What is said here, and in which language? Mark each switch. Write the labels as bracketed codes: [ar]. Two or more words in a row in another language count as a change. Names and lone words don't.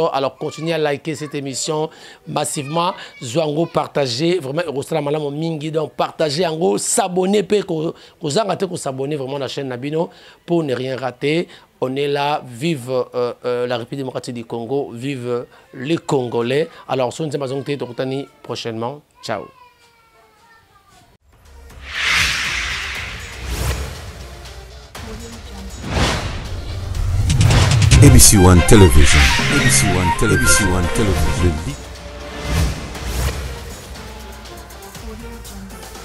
[fr] Alors continuez à liker cette émission massivement, Zouango partagez, vraiment donc partagez en gros, s'abonner, s'abonner vraiment à la chaîne Nabino pour ne rien rater. On est là, vive la République démocratique du Congo, vive les Congolais. Alors, on se retrouve prochainement. Ciao. ABC One Television. ABC One Television. ABC One Television.